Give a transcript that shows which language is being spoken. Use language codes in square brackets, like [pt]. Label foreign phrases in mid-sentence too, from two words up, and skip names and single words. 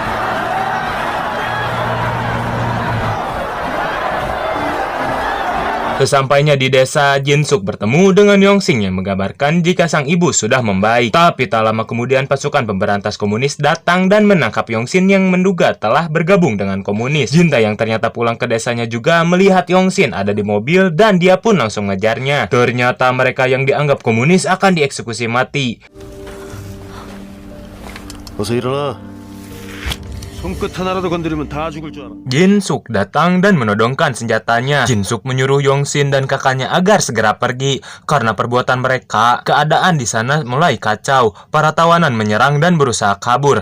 [id] Sesampainya di desa, Jin-suk bertemu dengan Yong-sin yang mengabarkan jika sang ibu sudah membaik. Tapi tak lama kemudian pasukan pemberantas komunis datang dan menangkap Yong-sin yang menduga telah bergabung dengan komunis. Jin-tae yang ternyata pulang ke desanya juga melihat Yong-sin ada di mobil dan dia pun langsung ngejarnya. Ternyata mereka yang dianggap komunis akan dieksekusi mati. [ko] 어서 일어나. 손끝 하나라도 건드리면 다 죽을 줄 알아. [id] Jin-suk datang dan menodongkan senjatanya. Jin-suk menyuruh Yong-sin dan kakaknya agar segera pergi karena perbuatan mereka. Keadaan di sana mulai kacau. Para tawanan menyerang dan berusaha kabur.